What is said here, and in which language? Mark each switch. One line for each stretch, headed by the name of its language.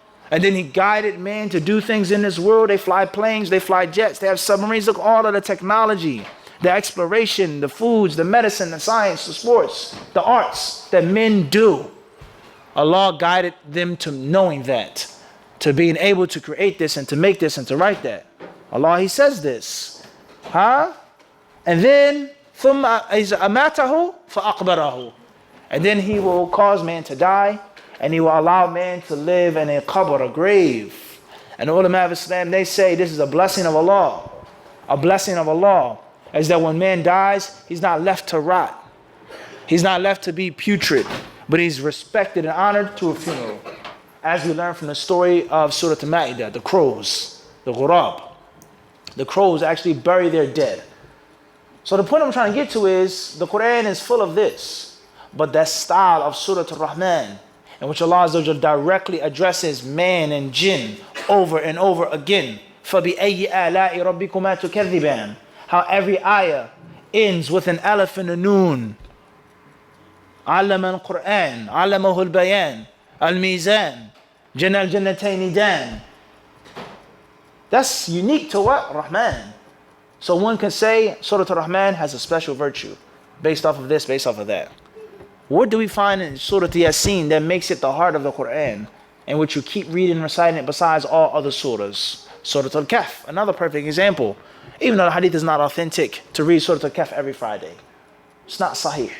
English: And then He guided man to do things in this world. They fly planes, they fly jets, they have submarines. Look, all of the technology, the exploration, the foods, the medicine, the science, the sports, the arts that men do. Allah guided them to knowing that, to being able to create this and to make this and to write that. Allah, He says this. And then,
Arabic: ثُمَّ أَمَاتَهُ فَأَقْبَرَهُ.
English: And then He will cause man to die, and He will allow man to live in a qabr, a grave. And the ulama of Islam, they say this is a blessing of Allah. A blessing of Allah is that when man dies, he's not left to rot. He's not left to be putrid, but he's respected and honored to a funeral. As we learn from the story of Surah Al-Ma'idah, the crows, the ghurab. The crows actually bury their dead. So the point I'm trying to get to is, the Quran is full of this. But that style of Surah Al-Rahman, in which Allah Azza wa Jalla directly addresses man and jinn over and over again.
Arabic: فَبِأَيِّ آلَاءِ رَبِّكُمَا تُكَذِّبَانِ.
English: How every ayah ends with an alif and a noon.
Arabic: علم القرآن علمه البيان الميزان جنى الجنتين دان.
English: That's unique to what? Rahman. So one can say Surah Al-Rahman has a special virtue based off of this, based off of that. What do we find in Surah Yasin that makes it the heart of the Quran, in which you keep reading and reciting it besides all other surahs? Surah Al-Kahf, another perfect example. Even though the hadith is not authentic, to read Surah Al-Kahf every Friday. It's not sahih.